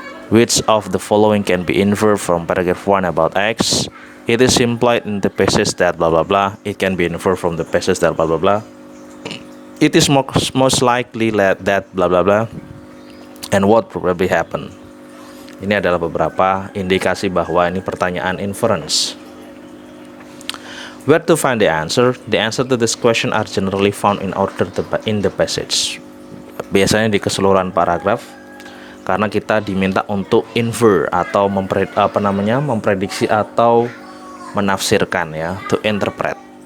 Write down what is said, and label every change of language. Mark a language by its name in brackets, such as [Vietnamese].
[English] Which of the following can be inferred from paragraph 1 about X? It is implied in the passage that blah blah blah. It can be inferred from the passage that blah blah blah. It is most likely that blah blah blah. And what probably happened? [Indonesian] Ini adalah beberapa indikasi bahwa ini pertanyaan inference. [English] Where to find the answer? The answer to this question are generally found in order in the passage. [Indonesian] Biasanya di keseluruhan paragraf. Karena kita diminta untuk infer atau memprediksi atau menafsirkan ya, [English] to interpret.